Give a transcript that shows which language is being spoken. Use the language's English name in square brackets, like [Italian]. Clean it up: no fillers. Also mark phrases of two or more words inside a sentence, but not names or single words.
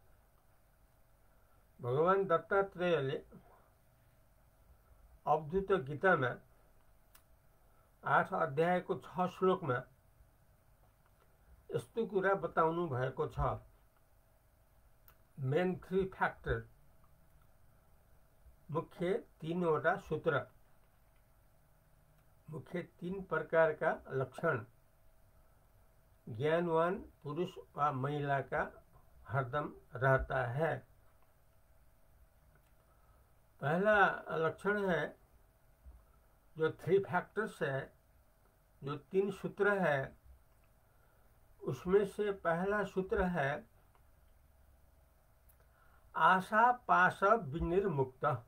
[Nepali] भगवान दत्तात्रेयले अवधूत गीतामा 8 अध्यायको 6 श्लोकमा यस्तो कुरा बताउनु भएको छ। [English] main three factor, [Nepali] मुख्य तीनवटा सूत्र, मुख्य तीन प्रकारका लक्षण [Hindi] ज्ञानवान पुरुष व महिला का हरदम रहता है। पहला लक्षण है जो [English] three factors [Hindi] है, जो तीन सूत्र है, उसमें से पहला सूत्र है आशा पाश विनिर्मुक्त।